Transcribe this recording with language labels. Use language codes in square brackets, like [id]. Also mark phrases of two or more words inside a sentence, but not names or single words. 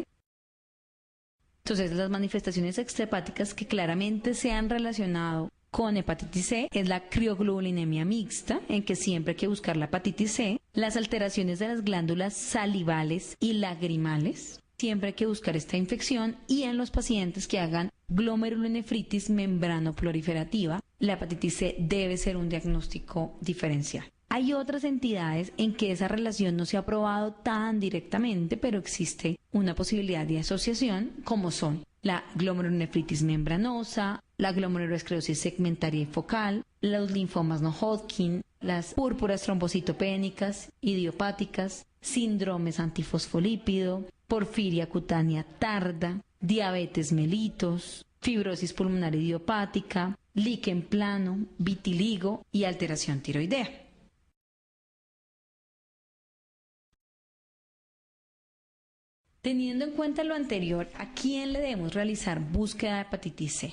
[es] Entonces, las manifestaciones extrahepáticas que claramente se han relacionado con hepatitis C es la crioglobulinemia mixta, en que siempre hay que buscar la hepatitis C, las alteraciones de las glándulas salivales y lagrimales, siempre hay que buscar esta infección, y en los pacientes que hagan glomerulonefritis membranoproliferativa, la hepatitis C debe ser un diagnóstico diferencial. Hay otras entidades en que esa relación no se ha probado tan directamente, pero existe una posibilidad de asociación, como son la glomerulonefritis membranosa, la glomerulosclerosis segmentaria y focal, los linfomas no Hodgkin, las púrpuras trombocitopénicas, idiopáticas, síndromes antifosfolípido, porfiria cutánea tarda, diabetes mellitus, fibrosis pulmonar idiopática, líquen plano, vitiligo y alteración tiroidea. Teniendo en cuenta lo anterior, ¿a quién le debemos realizar búsqueda de hepatitis C?